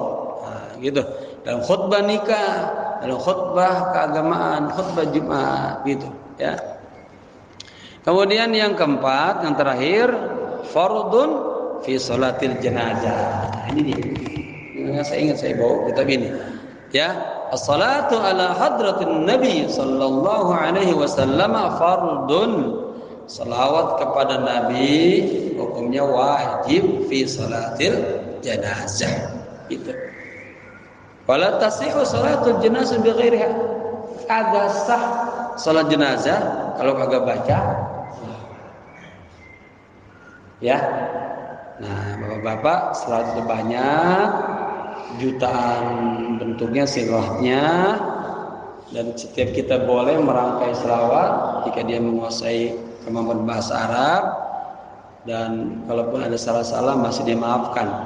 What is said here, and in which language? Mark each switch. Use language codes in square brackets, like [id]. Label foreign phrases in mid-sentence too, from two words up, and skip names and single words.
[id] Gitu, dalam khutbah nikah, dalam khutbah keagamaan, khutbah Jumat, gitu ya. Kemudian yang keempat, yang terakhir, [ar] فرض في صلاة الجنازة. [id] Ini dia. Ini saya ingat saya bawa kitab ini. Ya, [ar] الصلاة على حضرة النبي صلى الله عليه وسلم فرض. [id] Salawat kepada Nabi hukumnya wajib [ar] في صلاة الجنازة. [id] Itu. [ar] ولا تصح صلاة الجنازة بغيرها. [id] Kagak sah salat jenazah kalau kagak baca. Ya. Nah, Bapak-bapak, salat itu banyak, jutaan bentuknya, silahnya, dan setiap kita boleh merangkai selawat jika dia menguasai kemampuan bahasa Arab, dan kalaupun ada salah-salah masih dimaafkan.